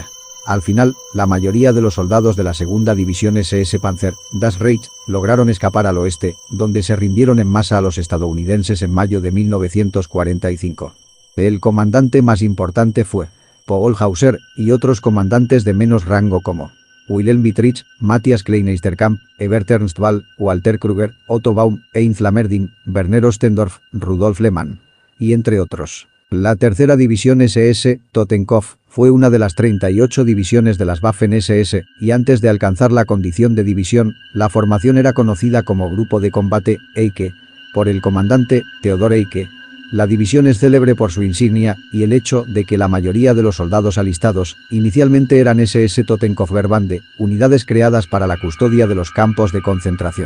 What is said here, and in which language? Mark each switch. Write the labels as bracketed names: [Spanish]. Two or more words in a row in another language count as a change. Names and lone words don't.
[Spanish] Al final, la mayoría de los soldados de la segunda división SS Panzer, Das Reich, lograron escapar al oeste, donde se rindieron en masa a los estadounidenses en mayo de 1945. El comandante más importante fue Paul Hauser y otros comandantes de menos rango como Wilhelm Dietrich, Matthias Kleineisterkamp, Ebert Ernst Wall, Walter Kruger, Otto Baum, Heinz Lammerding, Werner Ostendorf, Rudolf Lehmann, y entre otros. La tercera división SS, Totenkopf, fue una de las 38 divisiones de las Waffen SS, y antes de alcanzar la condición de división, la formación era conocida como Grupo de Combate, Eike, por el comandante Theodor Eike. La división es célebre por su insignia y el hecho de que la mayoría de los soldados alistados inicialmente eran SS Totenkopfverbände, unidades creadas para la custodia de los campos de concentración.